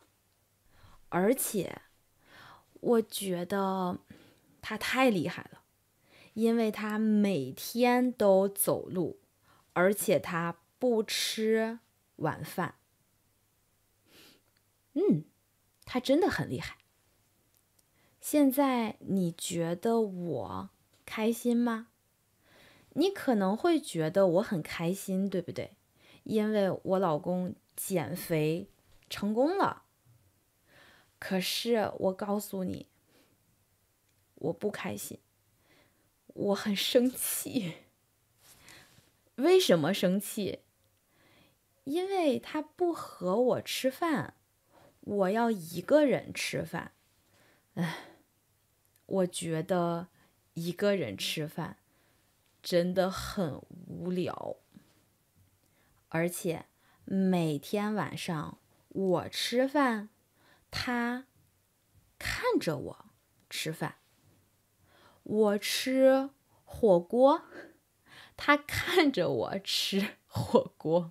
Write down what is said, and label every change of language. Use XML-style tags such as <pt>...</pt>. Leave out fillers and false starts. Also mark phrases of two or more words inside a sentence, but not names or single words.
<zh>而且我覺得他太厲害了，因為他每天都走路，而且他不吃晚飯， 他真的很厲害。現在你覺得我開心嗎？你可能會覺得我很開心，對不對？因為我老公減肥成功了。可是我告訴你，我不開心，我很生氣。為什麼生氣？因為他不和我吃飯，我要一個人吃飯。我覺得一個人吃飯真的很無聊，而且每天晚上我吃飯，他看着我吃飯。我吃火鍋，他看着我吃火鍋。</zh>